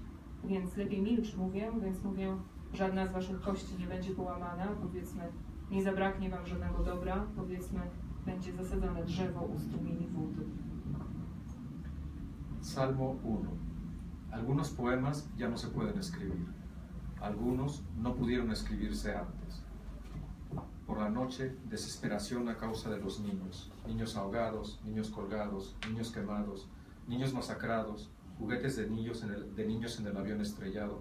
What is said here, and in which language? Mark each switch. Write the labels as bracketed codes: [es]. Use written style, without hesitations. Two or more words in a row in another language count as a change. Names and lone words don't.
[pl] Więc lepiej milcz, mówię, żadna z waszych kości nie będzie połamana, powiedzmy, nie zabraknie wam żadnego dobra, powiedzmy, będzie zasadzone drzewo u strumieni wód. [es] Salmo 1. Algunos poemas ya no se pueden escribir. Algunos no pudieron escribirse antes. Por la noche, desesperación a causa de los niños. Niños ahogados, niños colgados, niños quemados, niños masacrados, juguetes de niños en el avión estrellado.